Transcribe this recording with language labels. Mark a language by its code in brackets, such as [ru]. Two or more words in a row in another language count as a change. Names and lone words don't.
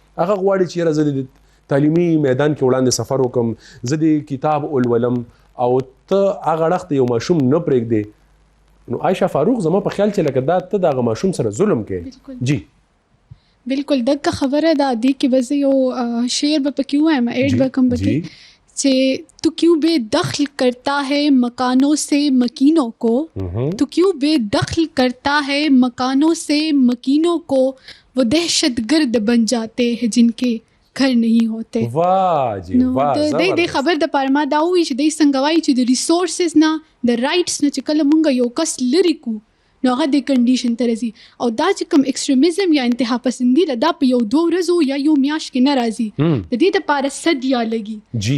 [ps] هغه غواړي چې یاره زه د تعلیمي میدان کې وړاندې سفر وکړم، زه د کتاب ولولم، او ته هغه اړخ ته یو ماشوم نه پرېږدې. نو عایشه فاروق زما په خیال چې لکه دا ته د هغه ماشوم سره ظلم کوې. جی بالکل دغه خبره ده. دې کې به زه یو شعر به پکې وایم، ایډ به کوم پکې چې [ur] تو کیوں بے دخل کرتا ہے مکانوں سے مکینوں کو، تو کیوں بے دخل کرتا ہے مکانوں سے مکینوں کو، وہ دہشت گرد بن جاتے ہیں جن کے گھر نہیں ہوتے. واہ جی واہ. [ps] د خبر د پاره ما دا وایي چې دوی څنګه وایي چې د ریسورسز نه، د رایټس نه چې کله مونږ یو کس لرې کو نو هغه د کنډیشن ته راځي. او دا چې کوم ایکسټریمزم یا انتها پسندي ده دا په یو 2 ورځو یا یو میاشت کې نه راځي. د دې دپاره صدیا لګي.